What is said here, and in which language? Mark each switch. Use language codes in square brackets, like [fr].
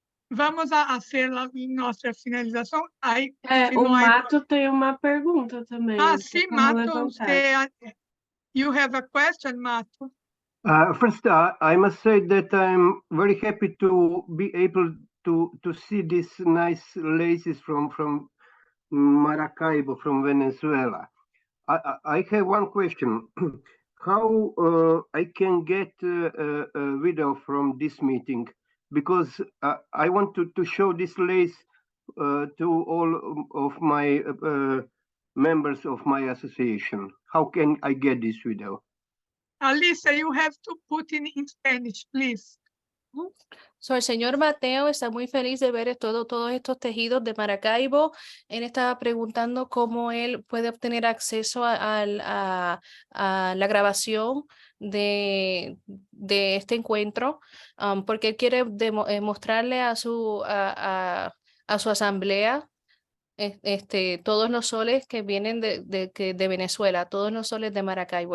[es] Vamos a hacer [pt] nossa finalização. Aí, o Mato tem uma pergunta também. Sim, Mato. [en] You have a question, Mato? First, I must say that I'm very happy to be able to see these nice laces from Maracaibo, from Venezuela. I have one question. How I can get a video from this meeting? Because I want to show this lace to all of my members of my association. How can I get this video? Alisa, you have to put in Spanish, please. [es] So, el señor Mateo está muy feliz de ver todos estos tejidos de Maracaibo. Él estaba preguntando cómo él puede obtener acceso a la grabación de este encuentro, porque él quiere mostrarle a su asamblea todos los soles que vienen de Venezuela, todos los soles de Maracaibo.